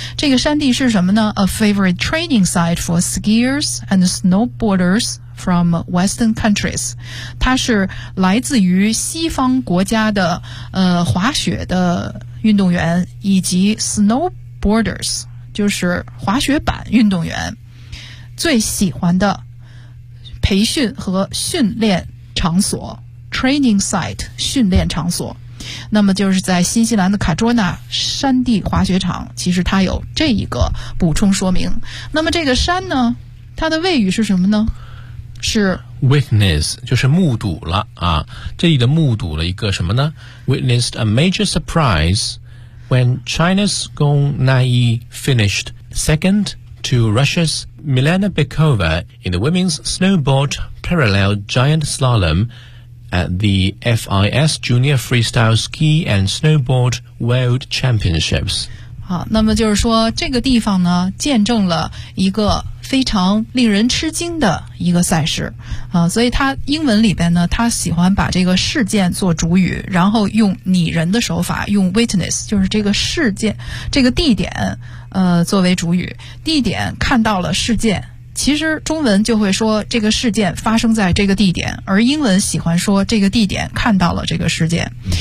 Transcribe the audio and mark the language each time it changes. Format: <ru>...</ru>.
<zh>这个山地是什么呢？</zh> <en>A favorite training site for skiers and snowboarders from Western countries，</en> <zh>它是来自于西方国家的滑雪的运动员以及 snowboarders， 就是滑雪板运动员最喜欢的培训和训练场所 training site， 训练场所。那么就是在新西兰的卡卓纳山地滑雪场，其实它有这一个补充说明。那么这个山呢，它的谓语是什么呢？是 witness， 就是目睹了啊。这里的目睹了一个什么呢？</zh> <en>witnessed a major surprise when China's Gong Naiyi finished second to Russia's Milena Bykova in the women's snowboard parallel giant slalom at the FIS Junior Freestyle Ski and Snowboard World Championships。</en> <zh>好，那么就是说这个地方呢见证了一个非常令人吃惊的一个赛事啊，所以他英文里边呢他喜欢把这个事件做主语，然后用拟人的手法，用 witness， 就是这个事件这个地点作为主语，地点看到了事件，其实中文就会说这个事件发生在这个地点，而英文喜欢说这个地点看到了这个事件。</zh>